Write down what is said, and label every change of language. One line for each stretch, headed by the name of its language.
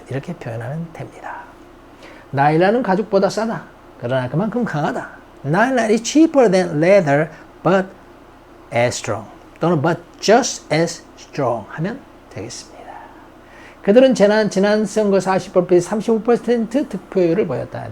Korean: 이렇게 표현하면 됩니다. 나일란은 가죽보다 싸다. 그러나 그만큼 강하다.
English: Nylon is cheaper than leather, but as strong.
Korean: 또는
English: but just as strong
Korean: 하면 되겠습니다. 그들은 지난 선거 35% 득표율을 보였다.